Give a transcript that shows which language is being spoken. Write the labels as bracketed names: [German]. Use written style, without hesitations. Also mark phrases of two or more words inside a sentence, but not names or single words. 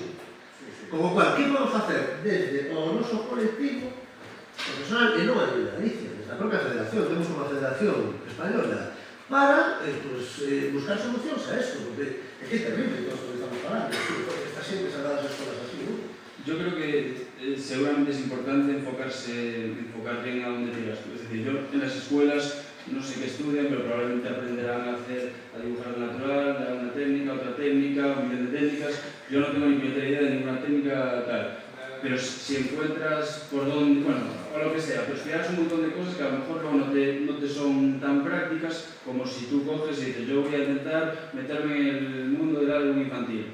[Galician] Como cual, que vamos a facer desde o noso colectivo profesional e non a de Galicia, desde a propia federación, temos unha federación española, para buscar solucións a esto, porque é que é terrible todo esto que estamos falando, porque esta xente se das escolas así, non? [Spanish] Yo creo que seguramente es importante enfocar bien a dónde tiras tú. Es decir, yo en las escuelas no sé qué estudian, pero probablemente aprenderán a dibujar natural, a una técnica, otra técnica, un millón de técnicas. Yo no tengo ni puñetera idea de ninguna técnica tal. Pero si encuentras por dónde, bueno, o lo que sea, pero estudias un montón de cosas que a lo mejor luego no te son tan prácticas como si tú coges y dices, yo voy a intentar meterme en el mundo del álbum infantil.